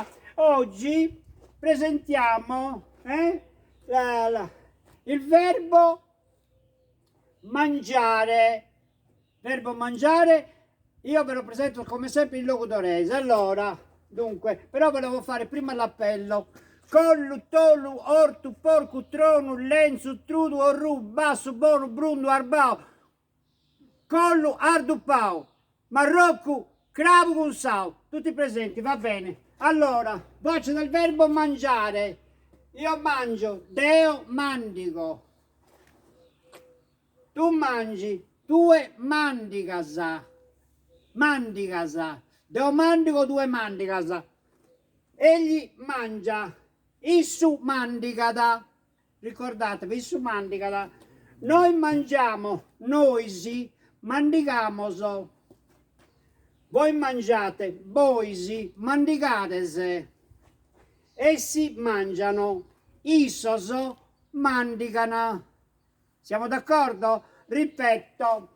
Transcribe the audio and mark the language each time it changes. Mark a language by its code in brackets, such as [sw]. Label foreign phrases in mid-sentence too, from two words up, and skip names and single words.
[it] Oggi presentiamo il verbo mangiare. Verbo mangiare, io ve lo presento come sempre in logudorese. Allora, dunque, però volevo fare prima l'appello. Collu, tolu, ortu, porcu, tronu, lenzu, trudu, orru, basso, bonu, brundu, arbao. Collu, ardu, pau. Maroccu, cravu, gunsau. Tutti presenti, va bene. Allora, voce del verbo mangiare. Io mangio, [sc] deo mandigo. [it] Tu mangi, [sc] tue mandigasa. Mandigasa. Deo mandigo, due mandigasa. [it] Egli mangia. [sc] Issu mandigada. Ricordatevi, issu mandigada. [it] Noi mangiamo, noi sì, mandigamoso. Voi mangiate, voi sì, mandigatese. Essi mangiano, [sc] issoso mandigana. [it] Siamo d'accordo? Ripeto.